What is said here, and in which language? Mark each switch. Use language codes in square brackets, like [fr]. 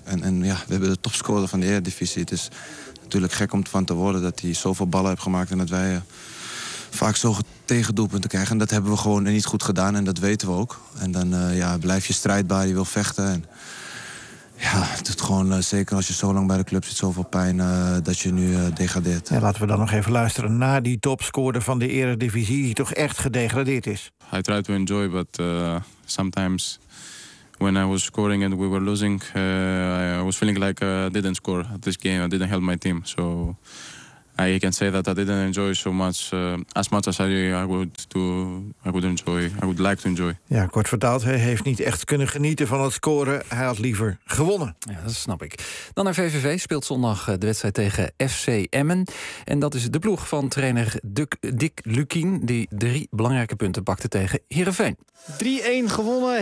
[nl] En ja, we hebben de topscorer van de Eredivisie. Het is natuurlijk gek om ervan te worden dat hij zoveel ballen heeft gemaakt en dat wij vaak zo tegendoelpunten krijgen. En dat hebben we gewoon niet goed gedaan en dat weten we ook. En dan blijf je strijdbaar, je wil vechten. En ja, het doet gewoon, zeker als je zo lang bij de club zit, zoveel pijn dat je nu degradeert. Ja, laten we dan nog even luisteren naar die topscorer van de Eredivisie, die toch echt gedegradeerd is. [en] I try to enjoy, but sometimes when I was scoring and we were losing, I was feeling like I didn't score at this game. I didn't help my team. So I can say that I didn't enjoy so much as much as I would like to enjoy. [nl] Ja, kort vertaald, hij heeft niet echt kunnen genieten van het scoren. Hij had liever gewonnen. Ja, dat snap ik. Dan naar VVV speelt zondag de wedstrijd tegen FC Emmen. En dat is de ploeg van trainer Dick Lukien, die 3 belangrijke punten pakte tegen Heerenveen. 3-1 gewonnen.